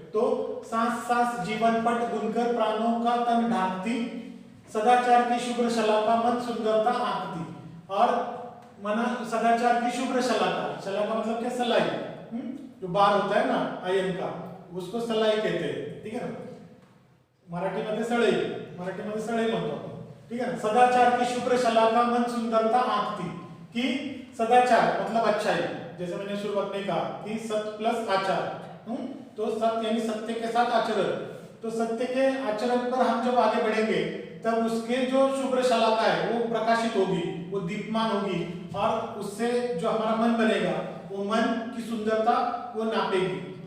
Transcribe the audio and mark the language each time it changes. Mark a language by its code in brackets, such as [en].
[hi] तो सांस सांस जीवन पट बुनकर प्राणों का तन ढांकती, सदाचार की शुभ्र शलाका मन सुंदरता आंकती। और मना सदाचार की शुभ्र शलाका, शलाका मतलब क्या? सलाई, जो बार होता है ना आयन का, उसको सलाई कहते हैं, ठीक है ना। [mr] मराठीमध्ये सळई म्हणतो आपण, [hi] ठीक है ना। सदाचार की शुभ्र शलाका मन सुंदरता आंकती, कि सदाचार मतलब अच्छाई, जैसे मैंने शुरुआत में कहा कि सत्य प्लस आचार, तो सत्य यानी सत्य के साथ आचरण। तो सत्य के आचरण पर हम जब आगे बढ़ेंगे तब उसके जो शुभ्र शलाका है वो प्रकाशित होगी, वो दीप्यमान होगी, और उससे जो हमारा मन बनेगा वो मन की सुंदरता वो नापेगी।